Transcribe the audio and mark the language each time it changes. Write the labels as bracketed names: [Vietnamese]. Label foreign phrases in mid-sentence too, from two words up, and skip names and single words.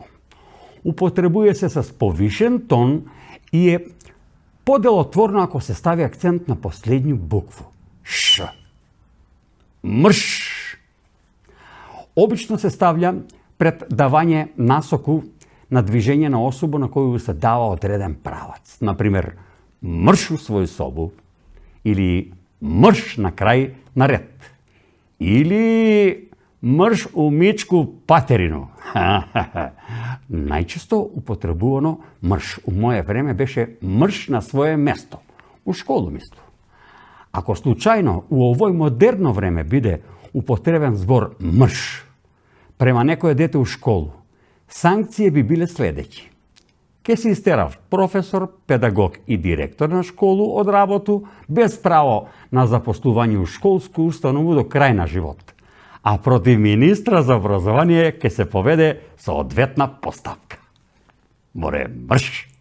[Macedonian] Употребуе се с повишен тон и е поделотворно ако се стави акцент на последњу букву. Ш. Мрш. Обично се ставља пред давање насоку на движење на особа на кој се дава одреден правац. Например, мрш у своju sobu ili mrš na kraj na red ili mrš u mičku paterinu. Najčesto upotrebувано mrš u moje vreme беше mrš na svoje mesto, u školu mislim. Ako slučajno u ovoj moderno vreme биде употребен збор mrš prema nekoje dete u školu, sankcije bi bile sljedeći. Ке се истерав професор, педагог и директор на школу од работу без право на запослување у школску установу до крај на живот. А против министра за образование ке се поведе соодветна поставка. Море мрш!